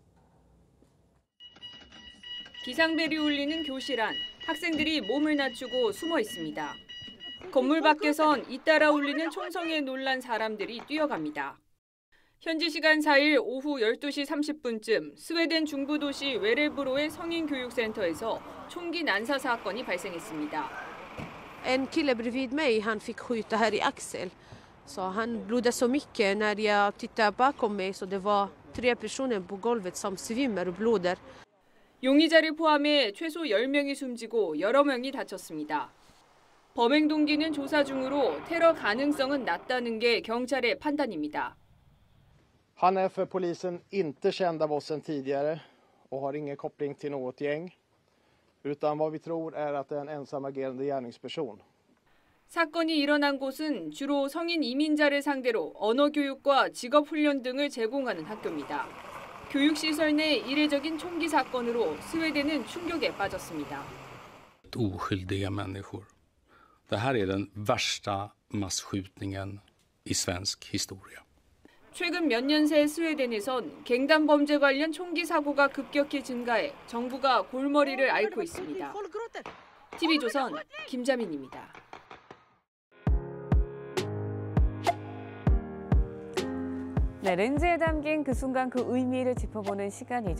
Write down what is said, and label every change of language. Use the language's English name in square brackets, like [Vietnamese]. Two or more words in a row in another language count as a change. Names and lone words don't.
[Korean] 비상벨이 울리는 교실 안, 학생들이 몸을 낮추고 숨어 있습니다. 건물 밖에선 잇따라 울리는 총성에 놀란 사람들이 뛰어갑니다. 현지 시간 4일 오후 12시 30분쯤 스웨덴 중부 도시 웨레브로의 성인교육센터에서 총기 난사 사건이 발생했습니다. [Swedish] En kille bredvid mig, han fick skjuta här i axel. Så han blödde så mycket när jag tittade bakom mig så det var 3 personer på golvet som svimmar och blöder. [Korean] 용의자를 포함해 최소 10명이 숨지고 여러 명이 다쳤습니다. 범행 동기는 조사 중으로 테러 가능성은 낮다는 게 경찰의 판단입니다. [Swedish] Han är för polisen inte känd av oss sedan tidigare och har ingen koppling till något gäng. Utan vad vi tror är att det är en ensamagerande gärningsperson. [Korean] 사건이 일어난 곳은 주로 성인 이민자를 상대로 언어 교육과 직업 훈련 등을 제공하는 학교입니다. 교육시설 내 이례적인 총기 사건으로 스웨덴은 충격에 빠졌습니다. [Swedish] Oskyldiga människor. Det här är den värsta masskjutningen i svensk historia. [Korean] 최근 몇 년 새 스웨덴에선 갱단 범죄 관련 총기 사고가 급격히 증가해 정부가 골머리를 앓고 있습니다. TV조선 김자민입니다. 네, 렌즈에 담긴 그 순간 그 의미를 짚어보는 시간이죠.